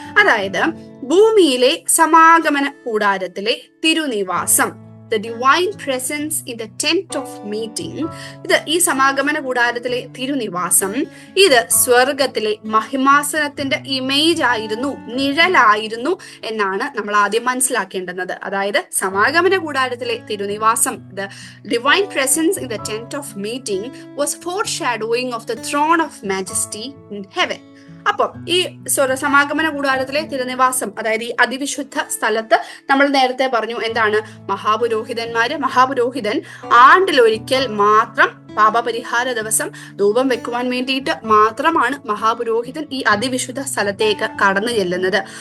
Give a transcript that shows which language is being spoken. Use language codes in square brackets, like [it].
[ml] അതായത് ഭൂമിയിലെ സമാഗമന കൂടാരത്തിലെ തിരുനിവാസം, [en] the divine presence in the tent of meeting, [ml] ഇത് ഈ സമാഗമന കൂടാരത്തിലെ തിരുനിവാസം, ഇത് സ്വർഗത്തിലെ മഹിമാസനത്തിന്റെ ഇമേജ് ആയിരുന്നു, നിഴലായിരുന്നു എന്നാണ് നമ്മൾ ആദ്യം മനസ്സിലാക്കേണ്ടുന്നത്. അതായത് സമാഗമന കൂടാരത്തിലെ തിരുനിവാസം, [en] the divine presence in the tent of meeting was foreshadowing of the throne of majesty in heaven. [ml] അപ്പം ഈ സമാഗമന കൂടാരത്തിലെ തിരുനിവാസം, അതായത് ഈ അതിവിശുദ്ധ സ്ഥലത്ത് നമ്മൾ നേരത്തെ പറഞ്ഞു എന്താണ്? മഹാപുരോഹിതൻ ആണ്ടിലൊരിക്കൽ മാത്രം പാപപരിഹാര ദിവസം ധൂപം വെക്കുവാൻ വേണ്ടിയിട്ട് മാത്രമാണ് മഹാപുരോഹിതൻ ഈ അതിവിശുദ്ധ സ്ഥലത്തേക്ക് കടന്നു ചെല്ലുന്നത്.